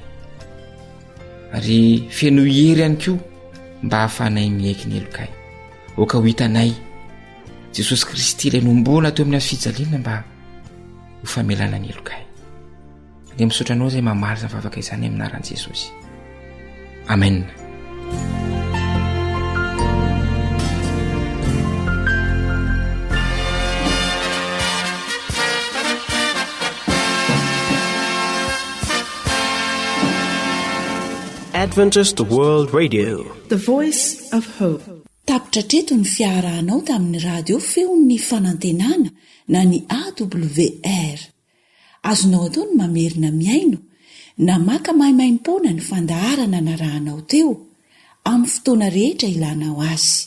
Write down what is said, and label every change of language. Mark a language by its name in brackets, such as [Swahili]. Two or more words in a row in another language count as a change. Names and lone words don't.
[Malagasy] Ary feno hery ihany koa mba ahafahanay miaiky ny elokay. Oka ho hitanay Jesosy Kristy ilay nombona teo amin'ny fijaliana mba ho famelana ny elokay. Dia misaotra anao izay mamaly izany vavaka izany amin'ny anaran'i Jesosy. Amen. [English] Adventist World Radio, the voice of hope. [Malagasy] Tapitra treto ny fiarahanao tamin'ny radio feon'ny fanantenana na ny AWR. Azonao atao ny mamerina miaino na maka mahimaimpona ny fandaharana narahanao teo amin'ny fotoana rehetra ilanao azy.